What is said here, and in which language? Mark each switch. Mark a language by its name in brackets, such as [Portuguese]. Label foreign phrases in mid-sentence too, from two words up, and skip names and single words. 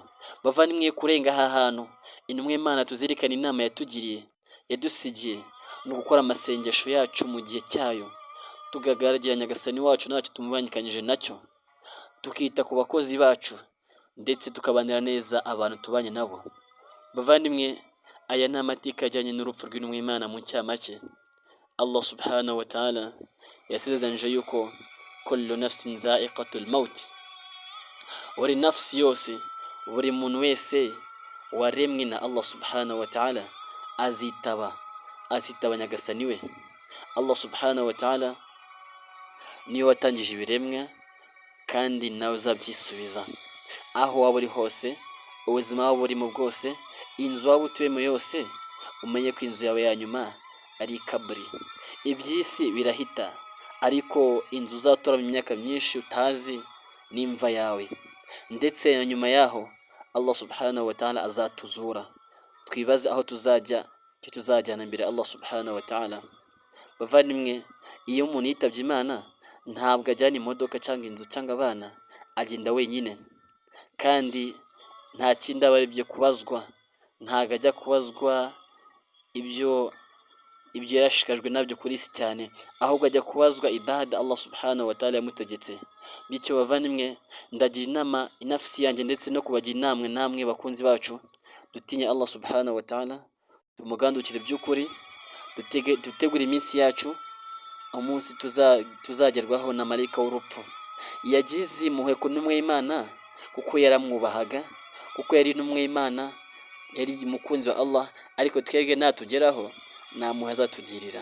[Kinyarwanda] Bavandimwe, kurenga aha hantu intumwa y'Imana tuzirikana inama yatugiriye, yadusigiye no gukora amasengesho yacu mu gihe cyayo, tugagaragiranya Nyagasani wacu ntacyo tumubangikanyije nacyo, tukita ku bakozi bacu ndetse tukabanira neza abantu tubanye nabo. Bavandimwe, aya ni amateka ajyanye n'urupfu rw'intumwa y'Imana mu cyamake. [Arabic] الله سبحانه وتعالى [Kinyarwanda] yasezeranyije yuko [Arabic] كل نفس ذائقة الموت, [Kinyarwanda] buri nafsi yose, buri muntu wese waremwe na [Arabic] الله سبحانه وتعالى [Kinyarwanda] azitaba nyagasani we. [Arabic] الله سبحانه وتعالى [Kinyarwanda] niyo watangije ibiremwa kandi nawe uzabyisubiza. Aho waba uri hose, ubuzima waba urimo bwose, inzu waba utuyemo yose, umenye ko inzu yawe ya nyuma ari kabri. Iby'isi birahita, ariko inzu uzatura mu myaka myinshi utazi n'imva yawe. Ndetse na nyuma yaho [Arabic] الله سبحانه وتعالى [Kinyarwanda] azatuzura, twibaze aho tuzajya, icyo tuzajyana imbere [Arabic] الله سبحانه وتعالى. [Kinyarwanda] Bavandimwe, iyo umuntu yitabye Imana ntabwo ajyana imodoka cyangwa inzu cyangwa abana, agenda wenyine, kandi nta kindi aba aribyo kubazwa. Ntabwo ajya kubazwa ibyo yarashikajwe nabyo kuri isi cyane, ahubwo ajya kubazwa ibada [Arabic] الله سبحانه وتعالى [Kinyarwanda] yamutegetse. Bityo bavandimwe, ndagira inama inafsi yanjye ndetse no kubagira inama namwe bakunzi bacu, dutinye [Arabic] الله سبحانه وتعالى, [Kinyarwanda] tumugandukire by'ukuri, dutegure iminsi yacu, umunsi tuzagerwaho na marayika w'urupfu. Yagize impuhwe ku ntumwa y'Imana kuko yaramwubahaga, kuko yari intumwa y'Imana, yari umukunzi wa Allah, ariko twebwe natugeraho nta mpuhwe azatugirira.